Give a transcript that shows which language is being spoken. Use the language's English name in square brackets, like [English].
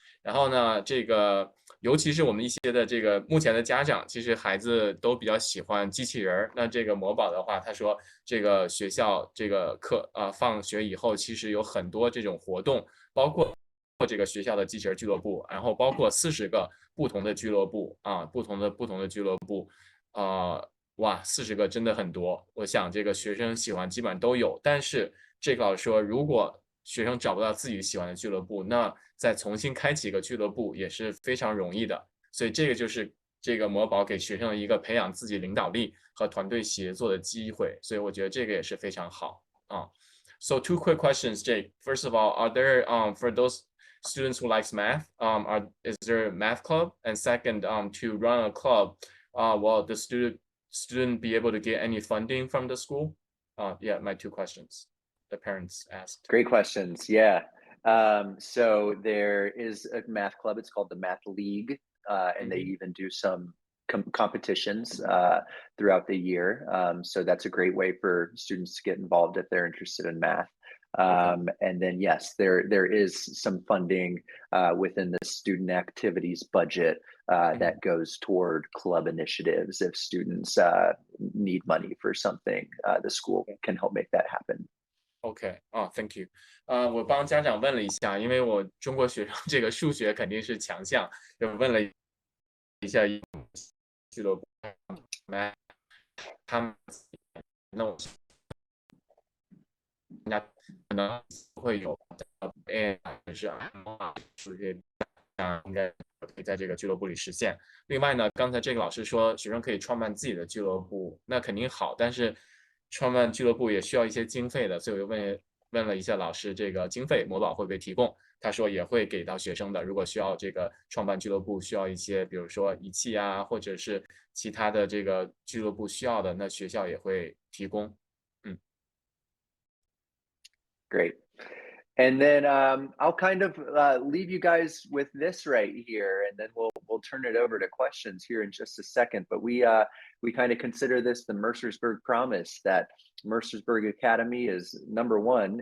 [Chinese] 然后呢，这个尤其是我们一些的这个目前的家长，其实孩子都比较喜欢机器人儿。那这个某宝的话，他说这个学校这个放学以后，其实有很多这种活动，包括这个学校的机器人俱乐部，然后包括40个不同的俱乐部不同的俱乐部，哇40个真的很多。我想这个学生喜欢基本上都有，但是这个老师说，如果学生找不到自己喜欢的俱乐部，那再重新开启一个俱乐部也是非常容易的。所以这个就是这个魔宝给学生的一个培养自己领导力和团队协作的机会，所以我觉得这个也是非常好啊。 [English] So two quick questions, Jake. First of all, are there for those students who likes math, is there a math club? And second, to run a club, will the student be able to get any funding from the school? Yeah, my two questions. The parents asked. Great questions. Yeah. So there is a math club. It's called the Math League, and they Mhm. even do some competitions throughout the year. So that's a great way for students to get involved if they're interested in math. Okay. And then yes, there is some funding within the student activities budget Mhm. that goes toward club initiatives. If students need money for something, the school can help make that happen. OK，thank you。 [Chinese] 我帮家长问了一下，因为我中国学生这个数学肯定是强项，就问了一下俱乐部，他们那我可能会有还是数学应该可以在这个俱乐部里实现。另外呢，刚才这个老师说学生可以创办自己的俱乐部，那肯定好，但是创办俱乐部也需要一些经费的，所以我就问了一下老师，这个经费某宝会不会提供？他说也会给到学生的，如果需要这个创办俱乐部需要一些，比如说仪器啊，或者是其他的这个俱乐部需要的，那学校也会提供。嗯。 [English] Great. And then I'll kind of leave you guys with this right here, and then we'll turn it over to questions here in just a second. But we kind of consider this the Mercersburg promise that Mercersburg Academy is number one.